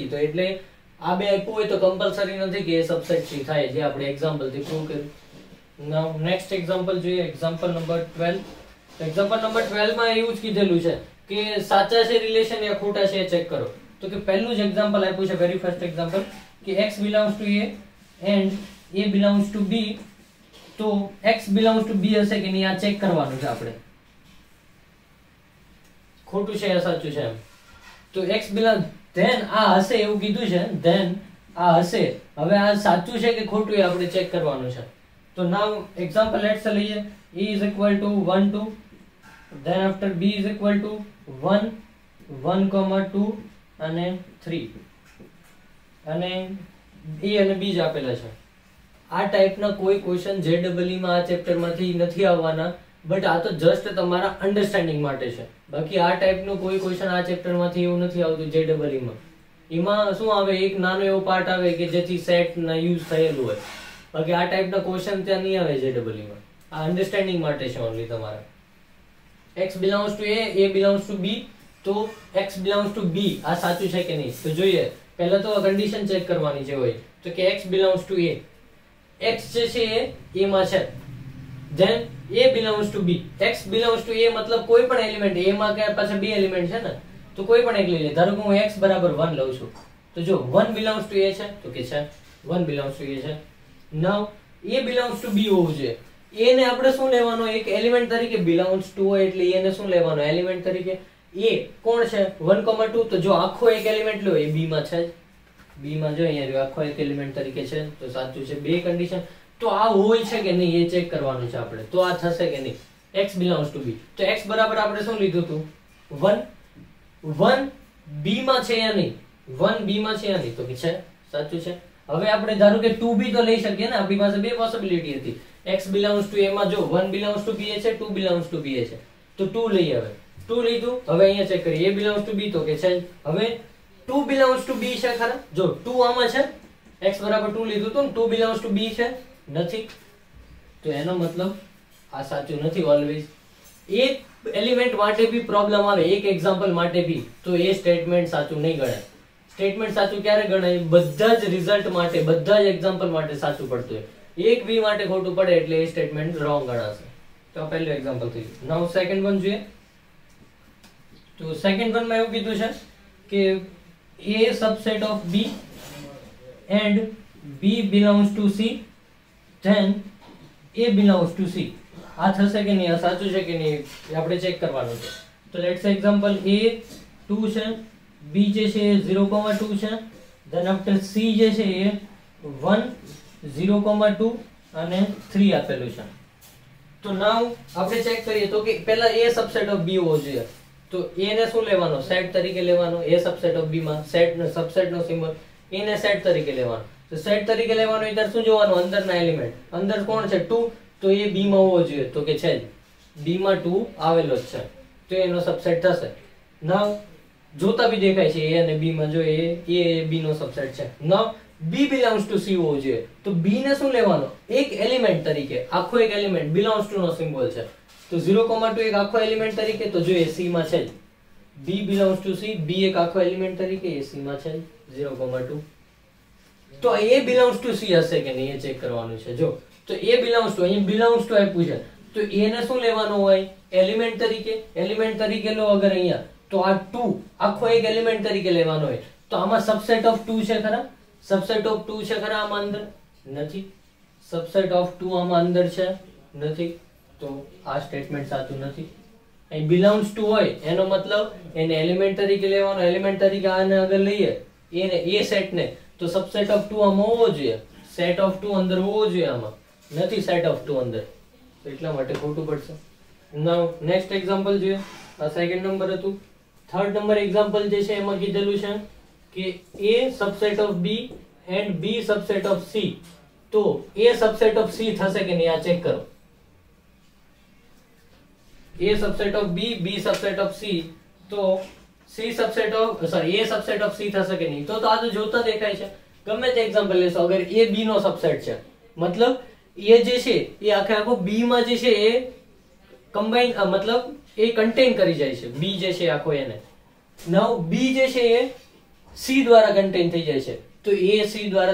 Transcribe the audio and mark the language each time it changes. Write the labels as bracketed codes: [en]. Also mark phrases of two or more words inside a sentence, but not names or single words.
[gu] તો એટલે આ બે આપ્યું હોય તો કમ્પલસરી નથી કે એ સબસેટ C થાય, જે આપણે એક્ઝામ્પલ થી પ્રૂવ કર્યું. [en] now next example [gu] જોઈએ. [en] example number 12. [gu] તો [en] example number 12 [gu] માં એવું જ કીધેલું છે કે સાચા છે રિલેશન યા ખોટા છે એ ચેક કરો. તો કે પહેલું જ એક્ઝામ્પલ આપ્યું છે, [en] very first example [gu] કે [en] x belongs to A and A belongs to B. [gu] તો [en] x belongs to B [gu] હશે કે નહીં આ ચેક કરવાનું છે આપણે. ખોટું છે યા સાચું છે એમ. તો [en] x belongs then [gu] આ હશે એવું કીધું છે. then આ હશે. હવે આ સાચું છે કે ખોટું એ આપણે ચેક કરવાનું છે. તો [en] now example let's [gu] લઈએ. [en] A is equal to 1, 2. then after B is equal to 1, 2 [gu] અને 3 અને A અને B જ આપેલા છે. આ ટાઈપના કોઈ ક્વેશ્ચન JEE માં આ ચેપ્ટરમાંથી નથી આવવાના, બટ આ તો જસ્ટ તમારા અન્ડરસ્ટેન્ડિંગ માટે છે. બાકી આ ટાઈપનું કોઈ ક્વેશ્ચન આ ચેપ્ટરમાંથી એવું નથી આવતું JEE માં. એમાં શું આવે, એક નાનો એવો પાર્ટ આવે કે જેથી સેટ ના યુઝ થયેલું હોય. બાકી આ ટાઈપના ક્વેશ્ચન ત્યાં નહીં આવે JEE માં. આ અન્ડરસ્ટેન્ડિંગ માટે છે ઓન્લી તમારા. [en] x belongs to A, A belongs to B. [gu] તો [en] x belongs to b [gu] આ સાચું છે કે નહીં તો જોઈએ પહેલા તો કન્ડિશન ચેક કરવાની છે હોય તો કે [en] x belongs to a x [gu] જે છે એ a માં છે [en] then a belongs to b x belongs to [gu] a [hi] मतलब कोई [gu] पण एलिमेंट a માં કે પાછા બે એલિમેન્ટ છે ને તો કોઈ પણ એક લઈ લે ધારો કે હું x બરાબર 1 લઉં છું તો જો 1 [en] belongs to a [gu] છે તો કે છે [en] 1 belongs to a [gu] છે [en] now a belongs to b [gu] હોવું જોઈએ a ને આપણે શું લેવાનો એક એલિમેન્ટ તરીકે [en] belongs to [gu] હોય એટલે a ને શું લેવાનો એલિમેન્ટ તરીકે a કોણ છે 1,2 તો જો આખો એક એલિમેન્ટ લો એ b માં છે b માં જો અહીંયા જો આખો એક એલિમેન્ટ તરીકે છે તો સાચું છે બે કન્ડિશન તો આ હોય છે કે નહીં એ ચેક કરવાનું છે આપણે તો આ થશે કે નહીં [en] x belongs to b [gu] તો x બરાબર આપણે શું લીધું હતું 1 b માં છે યા નહીં 1 b માં છે યા નહીં તો કે છે સાચું છે હવે આપણે ધારો કે 2b તો લઈ શકીએ ને આપણી પાસે બે પોસિબિલિટી હતી [en] x belongs to a [gu] માં જો [en] 1 belongs to b [gu] છે [en] 2 belongs to b [gu] છે તો 2 લઈએ હવે 2 લીધું હવે અહીંયા ચેક કરીએ [en] a belongs to b [gu] તો કે છે હવે [en] 2 belongs to b [gu] છે ખરા જો 2 આમાં છે x બરાબર 2 લીધું તો [en] 2 belongs to b [gu] છે નથી તો એનો મતલબ આ સાચું નથી ઓલવેઝ એક એલિમેન્ટ માટે ભી પ્રોબ્લેમ આવે એક એક્ઝામ્પલ માટે ભી તો એ સ્ટેટમેન્ટ સાચું નહીં ગણાય સ્ટેટમેન્ટ સાચું ક્યારે ગણાય બધા જ રિઝલ્ટ માટે બધા જ એક્ઝામ્પલ માટે સાચું પડતું હોય એક બી માટે ખોટું પડે એટલે એ સ્ટેટમેન્ટ રોંગ ગણાશે તો આ પહેલું એક્ઝામ્પલ થયું [en] now second one [gu] જોઈએ તો [en] second one [gu] માં એવું કીધું છે કે [en] a subset of b and b belongs to c then a belongs to [gu] c આ થશે કે નહીં આ સાચું છે કે નહીં એ આપણે ચેક કરવાનું છે તો [en] let's say example [gu] a 2 છે b જે છે એ 0,2 છે [en] then after [gu] c જે છે એ 1 0,2 અને 3 આપેલું છે તો નાઉ આપણે ચેક કરીએ તો કે પહેલા [en] a subset of b [gu] હોવો જોઈએ તો a ને શું લેવાનો સેટ તરીકે લેવાનો [en] a subset [gu] of b માં સેટ નો સબસેટ નો સિમ્બોલ a ને સેટ તરીકે લેવાનો તો સેટ તરીકે લેવાનો એટલે શું જોવાનું અંદરના એલિમેન્ટ અંદર કોણ છે 2 તો એ b માં હોવો જોઈએ તો કે છે b માં 2 આવેલો જ છે તો એનો સબસેટ થશે નાઉ જોતા બી દેખાય છે a અને b માં જો a b નો સબસેટ છે નાઉ [en] b belongs to [gu] c હોવો જોઈએ તો b ને શું લેવાનો એક એલિમેન્ટ તરીકે આખો એક એલિમેન્ટ [en] belongs to [gu] નો સિમ્બોલ છે તો 0,2 એક આખો એલિમેન્ટ તરીકે તો જો એ c માં છે [en] b belongs to c [gu] b એક આખો એલિમેન્ટ તરીકે એ c માં છે 0,2 તો [en] a belongs [gu] to c હશે કે નહીં એ ચેક કરવાનું છે જો તો [en] a belongs to [gu] અહીં [en] belongs to [gu] આપ્યું છે તો a ને શું લેવાનું હોય એલિમેન્ટ તરીકે લો અગર અહીંયા તો આ 2 આખો એક એલિમેન્ટ તરીકે લેવાનો હોય તો આમાં [en] subset of 2 [gu] છે ખરા [en] subset of 2 [gu] છે ખરા આમાં અંદર નથી [en] subset of 2 [gu] આમાં અંદર છે નથી તો આ સ્ટેટમેન્ટ સાચું નથી અહીં [en] belongs to [gu] હોય એનો મતલબ એને એલિમેન્ટ તરીકે લેવાનો એલિમેન્ટ તરીકે આને અગર લઈએ એને એ સેટ ને તો [en] subset of 2 [gu] આમાં હોવો જોઈએ [en] set of 2 [gu] અંદર હોવો જોઈએ આમાં નથી [en] set of 2 [gu] અંદર તો એટલા માટે ખોટું પડશે [en] now next example [gu] જોઈએ આ સેકન્ડ નંબર હતું [en] third number example [gu] જે છે એમાં કીધેલું છે કે [en] a subset of b and b subset of c [gu] તો [en] a subset of c [gu] થશે કે નહીં આ ચેક કરો [en] a subset of b b subset of c [gu] તો [en] c subset of sorry a subset of c [gu] થશે કે નહીં તો આ તો જોતા દેખાય છે ગમે તે એક્ઝામ્પલ લેશો અગર a b નો સબસેટ છે મતલબ a જે છે એ આખો b માં જે છે એ કમ્બાઈન મતલબ એ કન્ટેન કરી જાય છે b જે છે આખો એને નાઉ b જે છે એ c દ્વારા કન્ટેન થઈ જાય છે તો a c દ્વારા